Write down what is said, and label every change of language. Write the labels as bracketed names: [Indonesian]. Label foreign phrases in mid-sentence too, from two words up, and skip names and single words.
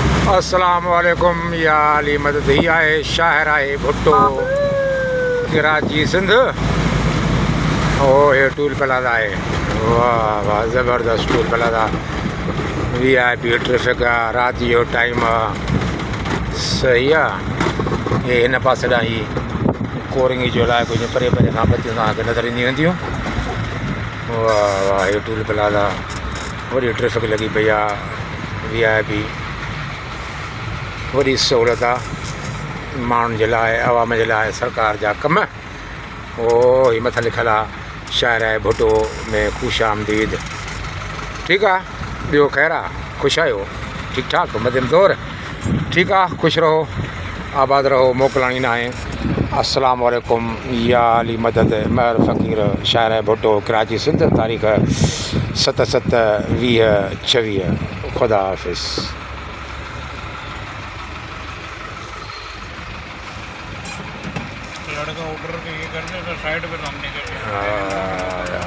[Arabic] السلام عليكم [Urdu] یا علی مدد [Sindhi] ही आए शाहराए भुट्टो कराची सिंध। [Urdu] او یہ [English] toll plaza [Urdu] ہے، واہ واہ زبردست [English] toll plaza. [Sindhi] VIP ट्रैफिक आहे, राति जो टाइम आहे, सही आहे। ये हिन पासे ॾांहुं ही कोरंगी जो लाइ कुझु परे परे खां बतियूं तव्हांखे नज़र ईंदियूं वेंदियूं। [Urdu] واہ واہ یہ [English] toll plaza, [Sindhi] वॾी ट्रैफिक लॻी पई आहे। VIP वॾी सहूलियत आहे माण्हुनि जे लाइ, आवाम जे लाइ, सरकार जा कम। ओ ही मथां लिखियलु आहे शाहराए भुट्टो में ख़ुश आमदीद। ठीकु आहे, ॿियो ख़ैरु आहे, ख़ुशि आहियो, ठीकु ठाक, मध्यम दौर, ठीकु आहे, ख़ुशि रहो, आबाद रहो, मोकिलाणी न आहे। [Arabic] السلام علیکم [Urdu] یا علی مدد مہر فقیر شاہراہ بھٹو کراچی سندھ، تاریخ 7/7/2026. خدا حافظ. لڑکا آرڈر یہ کرنے تو سائیڈ پہ سامنے کر